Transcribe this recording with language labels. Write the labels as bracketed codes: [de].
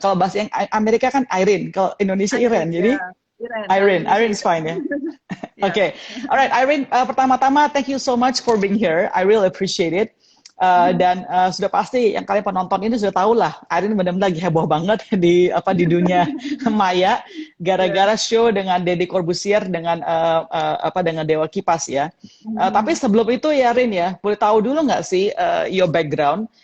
[id] Kalau bahasa yang Amerika kan Irene, kalau Indonesia Irene, Irene. Jadi Irene, kalau Irene, Indonesia Irene's Irene. fine ya. Ya. [en] Oke, alright, Irene. [id] Pertama-tama, [en] thank you so much for being here. I really appreciate it. [id] Dan sudah pasti yang kalian penonton ini sudah tahu lah, Irene benar-benar lagi heboh banget di dunia maya Ya. gara-gara show dengan Deddy Corbuzier dengan Dewa Kipas ya. Tapi Mhm. sebelum itu ya Rin ya, boleh tahu dulu nggak sih [en] your background?